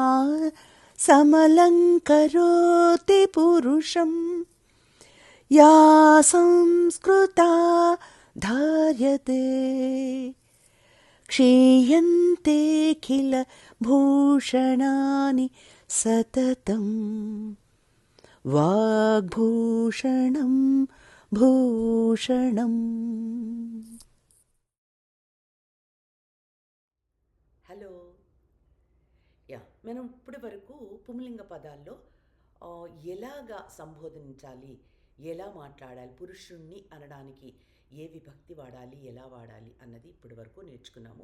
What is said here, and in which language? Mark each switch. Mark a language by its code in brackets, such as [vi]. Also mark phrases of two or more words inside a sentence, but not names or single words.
[sa] समलङ्करोति पुरुषं या संस्कृता धार्यते क्षीयन्ते किल भूषणानि सततं वाग्भूषणं భూషణం. [te] హలో మనం ఇప్పటి వరకు పుంలింగ పదాల్లో ఎలాగా సంబోధించాలి, ఎలా మాట్లాడాలి, పురుషుణ్ణి అనడానికి ఏ విభక్తి వాడాలి, ఎలా వాడాలి అన్నది ఇప్పటి వరకు నేర్చుకున్నాము.